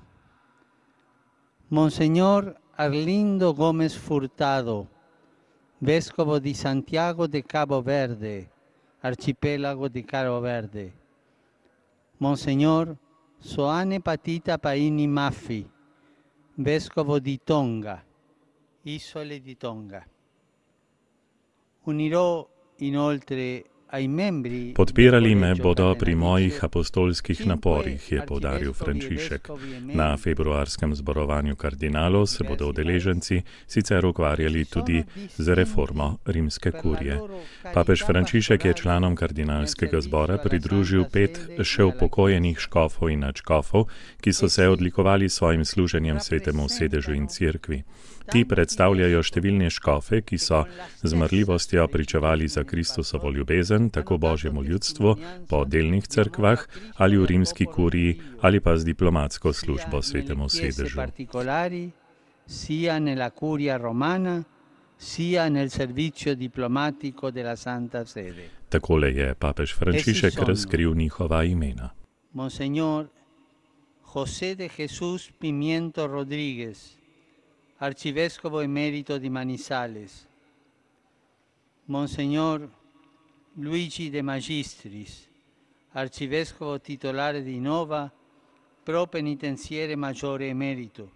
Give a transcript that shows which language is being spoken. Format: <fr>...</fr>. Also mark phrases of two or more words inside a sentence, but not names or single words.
<it>Monsignor Arlindo Gómez Furtado, vescovo di Santiago de Cabo Verde, arcipelago di Cabo Verde. Monsignor Soane Patita Paini Maffi, vescovo di Tonga, isole di Tonga. Unirò inoltre ai membri</it> <sl>Podpirali me bodo pri mojih apostolskih naporih, je poudaril Frančišek. Na februarskem zborovanju kardinalov se bodo udeleženci sicer ukvarjali tudi z reformo rimske kurije. Papež Frančišek je članom kardinalskega zbora pridružil 5 še upokojenih škofov in nadškofov, ki so se odlikovali svojim služenjem svetemu sedežu in cerkvi. Ti predstavljajo številne škofe, ki so z marljivostjo pričevali za Kristusovo ljubezen, tako božjemu ljudstvu, po delnih cerkvah ali v rimski kuriji ali pa z diplomatsko službo svetemu sedežu.</sl> <it>Sia nella curia romana, sia nel servizio diplomatico della Santa Sede.</it> <sl>Takole je papež Frančišek razkril njihova imena.</sl> <it>Monsignor José de Jesús Pimiento Rodríguez, arcivescovo emerito di Manizales. Monsignor Luigi De Magistris, arcivescovo titolare di Nova, propenitenziere maggiore emerito.</it>